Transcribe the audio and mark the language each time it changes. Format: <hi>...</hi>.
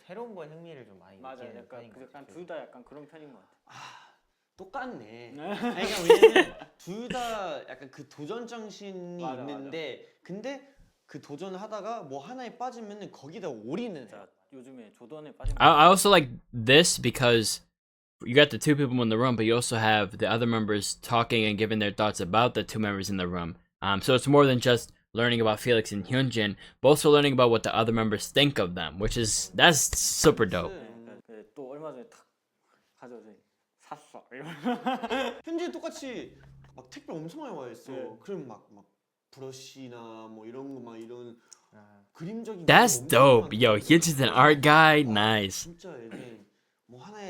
<ko>새로운 거에 흥미를 좀 많이 맞아. 느끼는 약간 편인 것 같아. 둘 다 약간 그런 편인 것 같아. 똑같네. 그러니까 왜냐면 둘 다 약간 그 도전 정신이 맞아, 있는데 근데 그 도전을 하다가 뭐 하나에 빠지면은 거기다 올인을 해. 진짜 요즘에 조던에 빠진</ko> <en>I also like this because you got the two people in the room, but you also have the other members talking and giving their thoughts about the two members in the room. So it's more than just learning about Felix and Hyunjin, but also learning about what the other members think of them, that's super dope.</en> <ko>또 얼마 전에 탁 가져서 샀어. 현재 똑같이 막 택배 엄청 많이 와 있어. 네. 그럼 막 브러쉬나 뭐 이런 거 막 이런 그림적인</ko> <en>That's</en> <ko>게 엄청</ko> <en>dope. Yo,</en> <ko>많더라고.</ko> <en>Hyunjin's an art guy. Nice.</en> <ko>진짜 이게 뭐 하나에</ko>